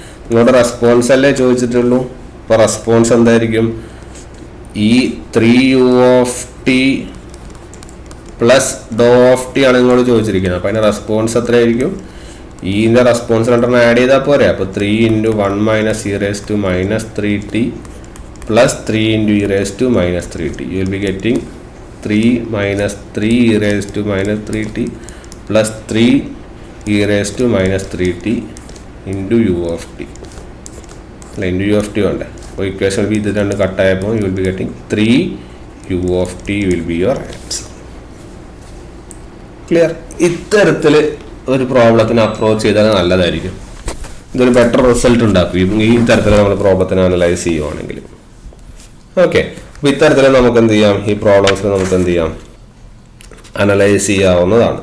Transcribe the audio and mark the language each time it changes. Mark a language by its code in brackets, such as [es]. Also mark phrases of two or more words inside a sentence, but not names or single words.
[ml] നിങ്ങളുടെ റെസ്പോൺസ് അല്ലേ ചോദിച്ചിട്ടുള്ളൂ. അപ്പോൾ റെസ്പോൺസ് എന്തായിരിക്കും? ഈ [en] 3u of t plus do of t [ml] ആണ് നിങ്ങളോട് ചോദിച്ചിരിക്കുന്നത്. അപ്പോൾ അതിൻ്റെ റെസ്പോൺസ് എത്രയായിരിക്കും? ഇതിൻ്റെ റെസ്പോൺസ് രണ്ടെണ്ണം ആഡ് ചെയ്താൽ പോരെ. അപ്പോൾ 3 × 1 - [en] e⁻³ 3t plus 3 × e⁻³ 3t. You will be getting 3 - 3 e⁻³ 3t plus 3 e⁻³ 3t into u of t. [ml] അല്ല, [en] into u of t [ml] ഉണ്ട്. അപ്പോൾ [en] equation B [ml] ഇത് രണ്ട് കട്ടായപ്പോൾ [en] you will be getting 3 u of t will be your answer. [ml] ക്ലിയർ? ഇത്തരത്തിൽ ഒരു പ്രോബ്ലത്തിന് അപ്രോച്ച് ചെയ്താൽ നല്ലതായിരിക്കും. ഇതൊരു [en] better result [ml] ഉണ്ടാക്കും ഈ തരത്തിൽ നമ്മൾ പ്രോബ്ലത്തിനെ അനലൈസ് ചെയ്യുവാണെങ്കിൽ. ഓക്കെ, അപ്പോൾ ഇത്തരത്തിൽ നമുക്ക് എന്ത് ചെയ്യാം? ഈ പ്രോബ്ലംസിൽ നമുക്ക് എന്ത് ചെയ്യാം? അനലൈസ് ചെയ്യാവുന്നതാണ്.